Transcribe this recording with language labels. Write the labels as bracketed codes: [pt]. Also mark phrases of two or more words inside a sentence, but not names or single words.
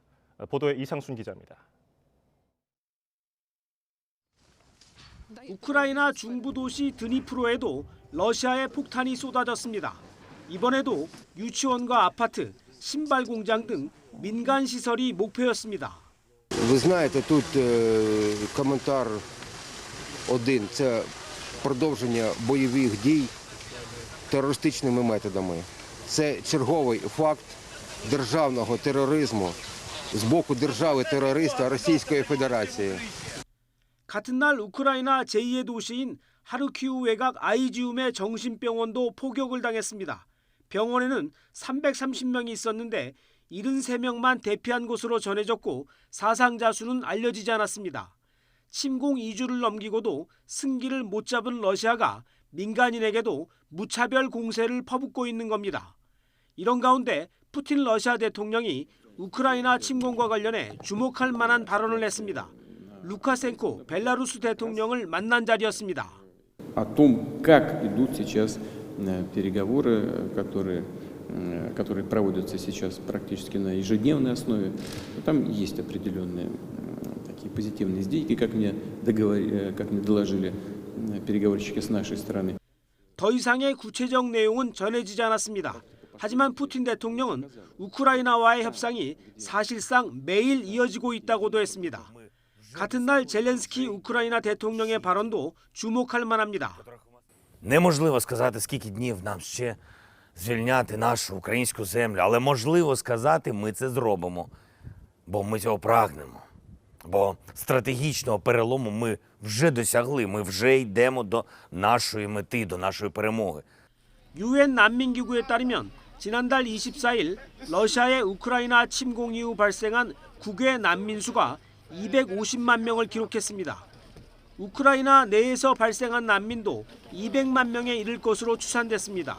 [ko] 보도에 이상순 기자입니다. 우크라이나 중부 도시 드니프로에도 러시아의 폭탄이 쏟아졌습니다. 이번에도 유치원과 아파트, 신발 공장 등 민간 시설이 목표였습니다. [uk] Ви знаєте, тут коментар один – це продовження бойових дій терористичними методами. Це черговий факт державного тероризму з боку держави-терориста Російської Федерації. [ko] 같은 날 우크라이나 제2의 도시인 하르키우 외곽 아이지움의 정신병원도 포격을 당했습니다. 병원에는 330명이 있었는데 73명만 대피한 것으로 전해졌고 사상자 수는 알려지지 않았습니다. 침공 2주를 넘기고도 승기를 못 잡은 러시아가 민간인에게도 무차별 공세를 퍼붓고 있는 겁니다. 이런 가운데 푸틴 러시아 대통령이 우크라이나 침공과 관련해 주목할 만한 발언을 했습니다. 루카셴코 벨라루스 대통령을 만난 자리였습니다. [ru] О том, как идут сейчас переговоры, которые проводятся сейчас практически на ежедневной основе. Там есть определенные такие позитивные сдвиги, как мне доложили переговорщики с нашей стороны. [ko] 더 이상의 구체적 내용은 전해지지 않았습니다. 하지만 푸틴 대통령은 우크라이나와의 협상이 사실상 매일 이어지고 있다고도 했습니다. 같은 날 젤렌스키 우크라이나 대통령의 발언도 주목할 만합니다. [uk] Неможливо сказати, скільки днів нам ще звільняти нашу українську землю, але можливо сказати, ми це зробимо, бо ми цього прагнемо. Бо стратегічного перелому ми вже досягли, ми вже йдемо до нашої мети, до нашої перемоги. [ko] 유엔 난민기구에 따르면 지난달 24일 러시아의 우크라이나 침공 이후 발생한 국외 난민 수가 250만 명을 기록했습니다. 우크라이나 내에서 발생한 난민도 200만 명에 이를 것으로 추산됐습니다.